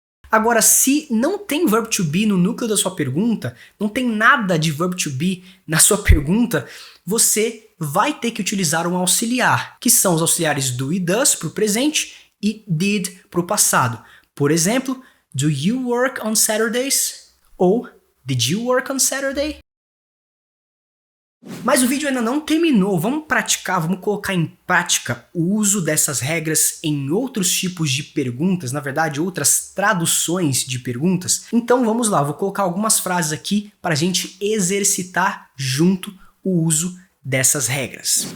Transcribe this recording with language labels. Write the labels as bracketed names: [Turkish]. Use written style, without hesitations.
[Portuguese] Agora, se não tem verb to be no núcleo da sua pergunta, não tem nada de verb to be na sua pergunta, você vai ter que utilizar um auxiliar, que são os auxiliares do e does para o presente e did para o passado. Por exemplo, [English] do you work on Saturdays? Ou did you work on Saturday? [Portuguese] Mas o vídeo ainda não terminou, vamos praticar, vamos colocar em prática o uso dessas regras em outros tipos de perguntas, na verdade outras traduções de perguntas. Então vamos lá, vou colocar algumas frases aqui para a gente exercitar junto o uso dessas regras.